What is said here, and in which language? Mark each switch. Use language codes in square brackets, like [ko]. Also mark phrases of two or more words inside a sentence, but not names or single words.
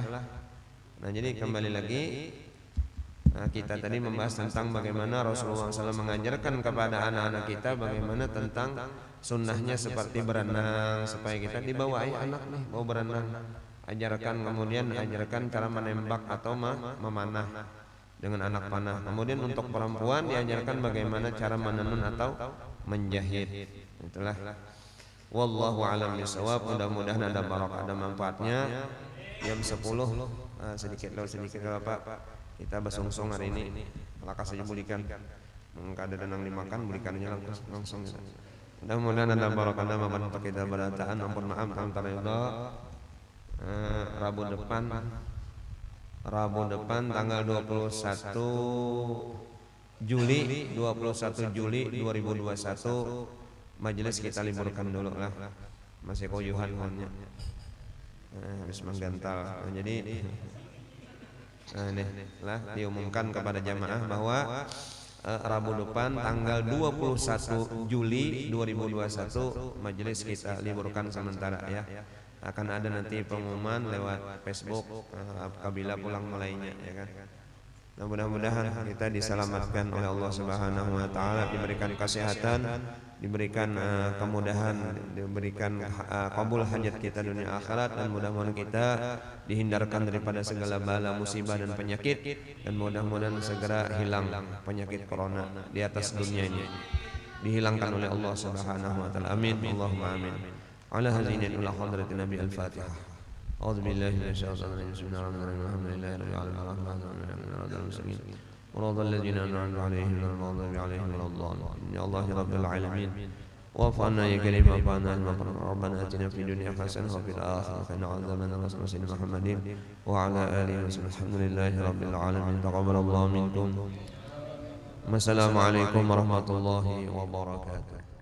[id] Nah, jadi kembali lagi kita tadi membahas tentang bagaimana Rasulullah SAW mengajarkan kepada anak-anak kita bagaimana tentang sunnahnya seperti berenang supaya kita dibawa anak nih mau berenang, kemudian ajarkan cara menembak atau memanah dengan anak panah. Kemudian untuk perempuan diajarkan bagaimana cara menenun atau menjahit. Itulah. [ar] والله أعلم بالصواب. [id] Mudah-mudahan ada barokah, ada manfaatnya. Jam 10 sedikit Bapak. [bjn] Kita basungsung hari ini. Lakas saja bulikan. Kada ada nang dimakan bulikannya langsung. [id] Mudah-mudahan ada barokah, ada manfaat untuk kita berataan. Ampun maaf antara itu Rabu depan tanggal 21 Juli 2021 majelis kita liburkan dulu lah, masih koyuhan hanya habis menggantal. Jadi lah diumumkan kepada jamaah bahwa Rabu depan tanggal 21 Juli 2021 majelis kita liburkan sementara ya. Akan ada nanti pengumuman lewat Facebook apabila pulang mulainya ya kan. Nah, mudah-mudahan kita diselamatkan oleh Allah [ar] سبحانه وتعالى, [id] diberikan kesehatan, diberikan kemudahan, diberikan kabul hajat kita dunia akhirat, dan mudah-mudahan kita dihindarkan daripada segala bala musibah dan penyakit, dan mudah-mudahan segera hilang penyakit corona di atas dunia ini, dihilangkan oleh Allah [ar] سبحانه وتعالى. آمين. اللهم آمين. على هذه إلى حضرة النبي الفاتحة. أعوذ بالله من الشيطان الرجيم. بسم الله الرحمن الرحيم. الحمد لله رب العالمين. الرحمن الرحيم. والله الذين أنعمت عليهم غير المغضوب عليهم ولا الضالين. يا الله يا رب العالمين. واعف عنا يا كريم واعف عنا ربنا آتنا في الدنيا حسنة وفي الآخرة حسنة وقنا عذاب النار. محمد وعلى آله وصحبه. الحمد لله رب العالمين. تقبل الله منكم. والسلام عليكم ورحمة الله وبركاته.